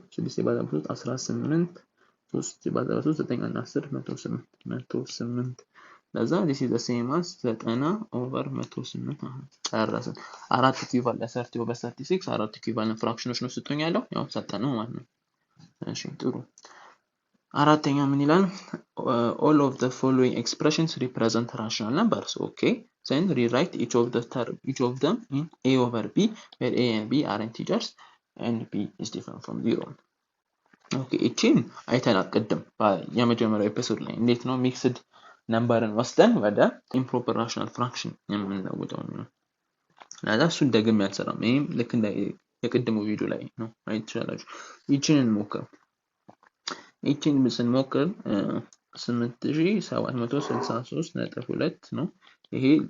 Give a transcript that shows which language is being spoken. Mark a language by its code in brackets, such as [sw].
[am] 6 ሲባዛ በ3 18 3 ሲባዛ በ3 9 እና 10 108 ለዛ [en] this is the same as 90 over 108 [am] ጨረስን። አራት ኢኩቫለንት 30 over 36 አራት ኢኩቫለንት ፍራክሽኖች ነው ስቶኝ ያለው ያው ሰጠነው ማለት ነው። እሺ ጥሩ አራተኛ ምን ይላል? [en] all of the following expressions represent rational numbers. Okay, then rewrite each of them in a over b where a and b are integers and b is different from 0. [am] Okay, እቺን አይተናል ቅድም የመጀመሪያው ኤፒሶድ ላይ እንዴት ነው ሚክስድ ነምበርን ወስደን ወደ ኢምፕሮፐር ራሽናል ፍራክሽን የምንለውጠው ነው። ለዛ እሱን ደግሜ አልሰራም። ይሄም ልክ እንደ የቅድሙ ቪዲዮ ላይ ነው አይት ይችላልችሁ። ይቺን እንሞክር። ይቺን ስንሞክር 8763.2 ነው። ይሄ